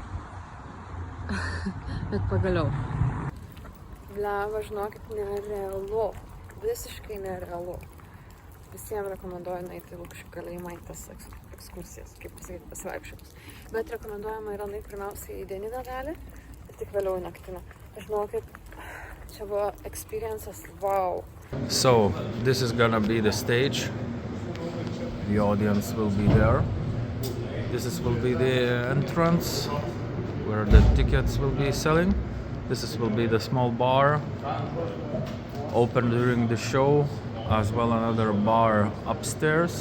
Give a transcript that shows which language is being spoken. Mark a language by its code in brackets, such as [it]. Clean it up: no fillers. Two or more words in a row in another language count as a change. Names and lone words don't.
[lt] Bet pagaliau. Bleva, žinokit, nerealu. Visiškai nerealu. Visiems rekomenduoju nueiti į Lukiškių kalėjimą į tas ekskursijas, kaip pasakyti, pasivaikščiojimus. Bet rekomenduojama yra nueiti pirmiausiai į dieninę dalį ir tik vėliau į naktinę. Žinokit, čia buvo experiences, wow. [en] So, this is gonna be the stage. The audience will be there. This will be the entrance where the tickets will be selling. This will be the small bar open during the show, as well another bar upstairs.